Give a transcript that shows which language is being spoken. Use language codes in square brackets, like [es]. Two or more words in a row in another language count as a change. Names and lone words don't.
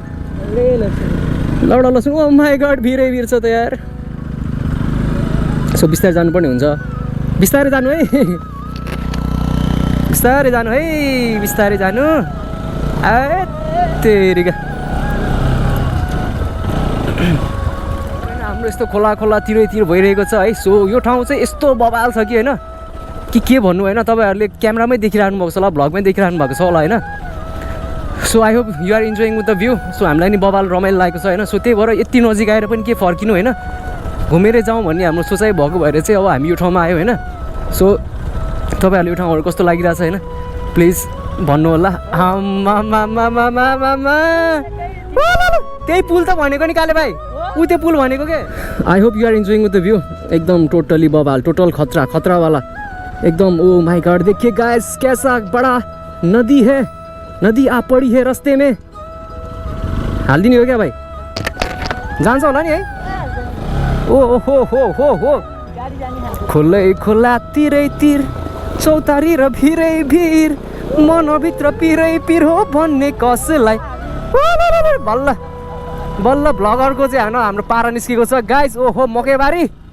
[ne] लौडा लसुन [en] oh my god [ne] भिरै भिर छ त यार सो बिस्तारै जानुपर्ने हुन्छ बिस्तारै जानु है बिस्तारै जानु है बिस्तारै जानु ए तेरिका हाम्रो यस्तो खोला खोला तिरैतिर भइरहेको छ है सो यो ठाउँ चाहिँ यस्तो बवाल छ कि होइन के भन्नु होइन तपाईँहरूले क्यामेरामै देखिरहनु भएको छ होला भ्लगमै देखिरहनु भएको छ होला होइन सो [en] I hope you are enjoying with the view [ne] सो हामीलाई नि बवाल रमाइलो लागेको छ होइन सो त्यही भएर यति नजिक आएर पनि के फर्किनु होइन घुमेरै जाउँ भन्ने हाम्रो सोचाइ भएको भएर चाहिँ अब हामी यो ठाउँमा आयो होइन सो तपाईँहरूले यो ठाउँहरू कस्तो लागिरहेछ होइन प्लिज भन्नु होला त्यही पुल त भनेको नि काले भाइ ऊ त्यो पुल भनेको के [en] I hope you are enjoying with the view [ne] एकदम टोटली बवाल टोटल खतरा खतरा वाला एकदम [en] oh my god [hi] देखिए गाइस कैसा बड़ा नदी है नदी आ पड़ी है रास्ते में [ne] हालिदिने हो क्या भाइ जान्छ होला नि है ओ हो हो हो हो खोलै खोला तिरै तिर चौतारी र भिरै भिर मनभित्र पिरै पिर हो भन्ने कसलाई बल्ल बल्ल भ्लगरको चाहिँ हाम्रो पारा निस्केको छ गाइस ओहो मकैबारी